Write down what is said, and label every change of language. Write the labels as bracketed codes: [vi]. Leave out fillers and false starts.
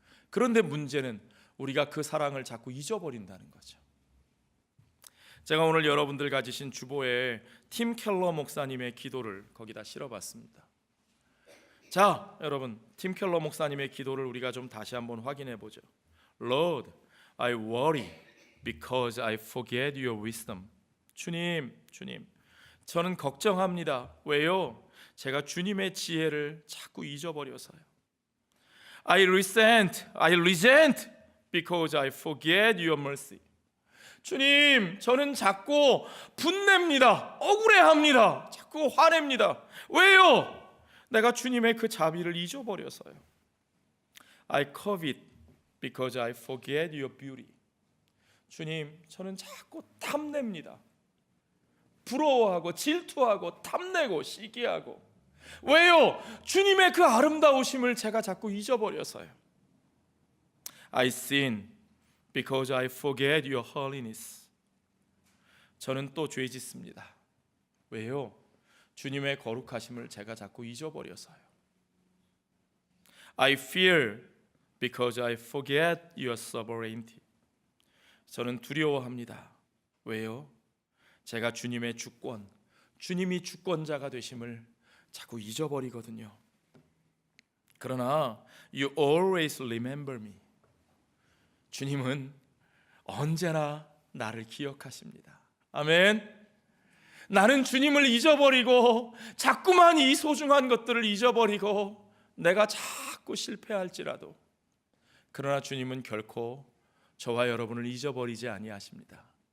[ko] 그런데 문제는 우리가 그 사랑을 자꾸 잊어버린다는 거죠. 제가 오늘 여러분들 가지신 주보에 팀 켈러 목사님의 기도를 거기다 실어봤습니다. 자, 여러분, 팀 켈러 목사님의 기도를 우리가 좀 다시 한번 확인해 보죠. [en] Lord, I worry because I forget your wisdom. [ko] 주님, 저는 걱정합니다. 왜요? 제가 주님의 지혜를 자꾸 잊어버려서요. [en] I resent because I forget your mercy. [ko] 주님, 저는 자꾸 분냅니다. 억울해합니다. 자꾸 화냅니다. 왜요? 내가 주님의 그 자비를 잊어버려서요. [en] I covet because I forget your beauty. [ko] 주님, 저는 자꾸 탐냅니다. 부러워하고 질투하고 탐내고 시기하고. 왜요? 주님의 그 아름다우심을 제가 자꾸 잊어버려서요. [en] I sin because I forget your holiness. [ko] 저는 또 죄 짓습니다. 왜요? 주님의 거룩하심을 제가 자꾸 잊어버려서요. [en] I fear because I forget your sovereignty. [ko] 저는 두려워합니다. 왜요? 제가 주님의 주권, 주님이 주권자가 되심을 자꾸 잊어버리거든요. 그러나 [en] You always remember me. [ko] 주님은 언제나 나를 기억하십니다. 아멘. 나는 주님을 잊어버리고 자꾸만 이 소중한 것들을 잊어버리고 내가 자꾸 실패할지라도, 그러나 주님은 결코 저와 여러분을 잊어버리지 아니하십니다.